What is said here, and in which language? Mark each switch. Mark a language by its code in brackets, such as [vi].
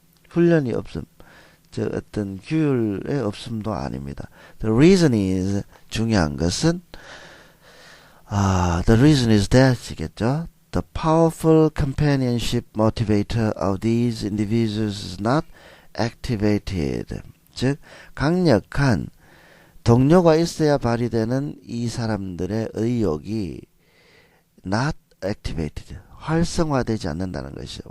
[ko] 훈련이 없음 어떤 규율의 없음도 아닙니다. [en] The reason is [ko] 중요한 것은 [en] the reason is that이겠죠. The powerful companionship motivator of these individuals is not activated. [ko] 즉, 강력한 동료가 있어야 발휘되는 이 사람들의 의욕이 [en] not activated. [ko] 활성화되지 않는다는 것이죠.